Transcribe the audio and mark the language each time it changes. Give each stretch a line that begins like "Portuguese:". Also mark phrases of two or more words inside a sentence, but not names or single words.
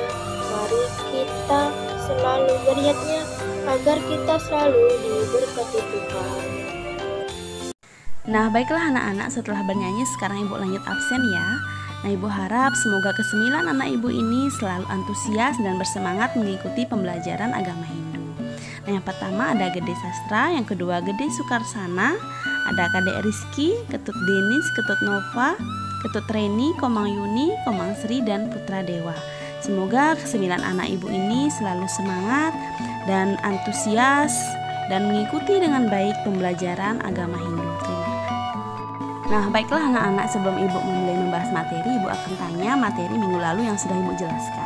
Indonesian: Mari kita selalu beryatnya agar kita selalu diberkati Tuhan. Nah, baiklah anak-anak, setelah bernyanyi sekarang Ibu lanjut absen ya. Nah, Ibu harap semoga ke-9 anak Ibu ini selalu antusias dan bersemangat mengikuti pembelajaran agama Hindu. Nah, yang pertama ada Gede Sastra, yang kedua Gede Sukarsana, ada Kadek Rizky, Ketut Denis, Ketut Nova, Ketut Reni, Komang Yuni, Komang Sri, dan Putra Dewa. Semoga ke-9 anak Ibu ini selalu semangat dan antusias dan mengikuti dengan baik pembelajaran agama Hindu. Nah, baiklah anak-anak, sebelum Ibu memulai membahas materi, Ibu akan tanya materi minggu lalu yang sudah Ibu jelaskan.